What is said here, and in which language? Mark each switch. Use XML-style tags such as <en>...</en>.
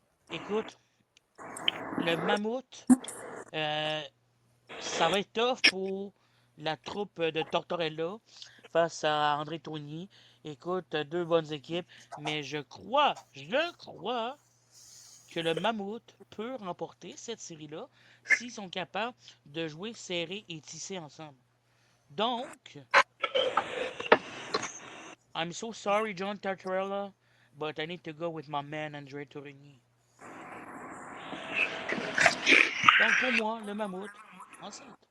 <fr>Écoute, le mammouth, ça va être tough pour la troupe de Tortorella face à André Tony. Écoute, deux bonnes équipes, mais je crois que le Mammouth peut remporter cette série-là s'ils sont capables de jouer serré et tisser ensemble. Donc,</fr> <en>I'm so sorry, John Tortorella, but I need to go with my man André Tourigny.</en> <fr>Donc, pour moi, le Mammouth, en 7.</fr>